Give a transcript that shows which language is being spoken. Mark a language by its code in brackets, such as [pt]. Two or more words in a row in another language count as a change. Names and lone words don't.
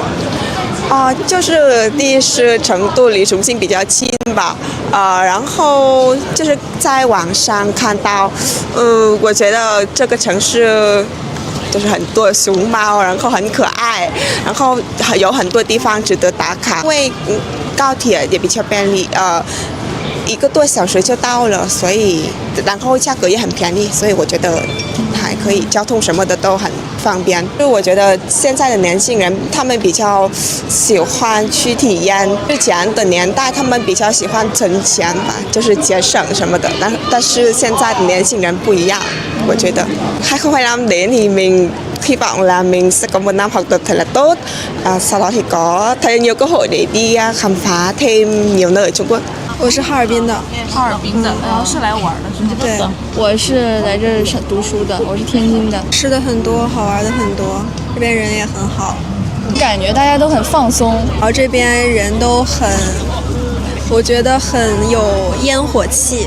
[zh] 就是第一是成都离重庆比较近吧，然后就是在网上看到，我觉得这个城市就是很多熊猫，然后很可爱，然后有很多地方值得打卡，因为高铁也比较便利，1个多小时就到了，所以然后价格也很便宜，所以我觉得还可以，交通什么的都很方便。就我觉得现在的年轻人他们比较喜欢去体验，之前的年代他们比较喜欢存钱吧，就是节省什么的，但是现在的年輕人不一樣，我覺得 [vi] 2025 đến thì mình hy vọng là mình sẽ có một năm học tập thật là tốt, sau đó thì có thêm nhiều cơ hội để đi khám phá thêm nhiều nơi ở Trung Quốc。 [zh] 我是哈尔滨的，哈尔滨的，然后是来玩的，是吗？对，我是来这儿读书的，我是天津的。吃的很多，好玩的很多，这边人也很好，感觉大家都很放松，然后这边人都很，我觉得很有烟火气。